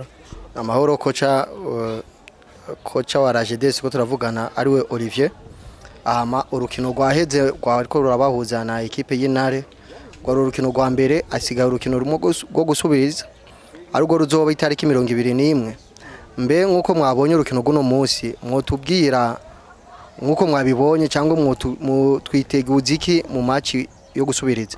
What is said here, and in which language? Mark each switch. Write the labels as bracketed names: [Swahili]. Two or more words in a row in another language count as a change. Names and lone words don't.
[Rundi] Amahoro kocha, kocha wa RAJEDES ko turavugana ari we Olivier. Ama urukino rwaheze rwariko rurabahuza na equipe y'Intare. Rwari urukino rwa mbere, asigaye urukino rumwe rwo gusubiriza. Ariko ruzoba itariki 21. Mbe nkuko mwabonye urukino guno munsi, mwotubwira nkuko mwabibonye cyangwa mwotwiteguza iki mu match yo gusubiriza?